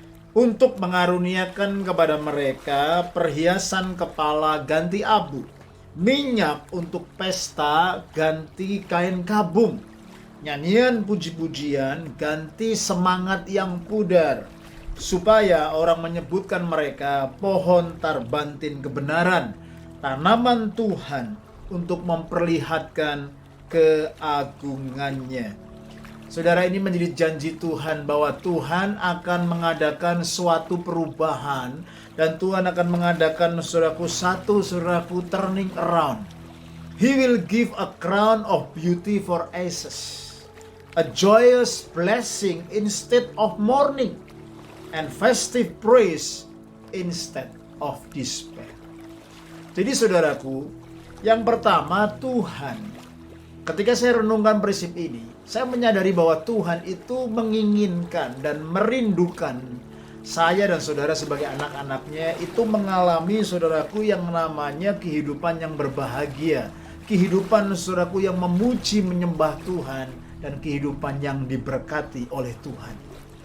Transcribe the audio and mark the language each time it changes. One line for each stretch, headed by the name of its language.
Indonesian: Untuk mengaruniakan kepada mereka perhiasan kepala ganti abu, minyak untuk pesta ganti kain kabung, nyanyian puji-pujian ganti semangat yang pudar, supaya orang menyebutkan mereka pohon tarbantin kebenaran, tanaman Tuhan untuk memperlihatkan keagungannya. Saudara, ini menjadi janji Tuhan bahwa Tuhan akan mengadakan suatu perubahan dan Tuhan akan mengadakan saudaraku
English: turning around. He will give a crown of beauty for ashes, a joyous blessing instead of mourning, and festive praise instead of despair.
Indonesian: Jadi saudaraku, yang pertama, Tuhan, ketika saya renungkan prinsip ini, saya menyadari bahwa Tuhan itu menginginkan dan merindukan saya dan saudara sebagai anak-anaknya itu mengalami saudaraku yang namanya kehidupan yang berbahagia, kehidupan saudaraku yang memuji menyembah Tuhan, dan kehidupan yang diberkati oleh Tuhan.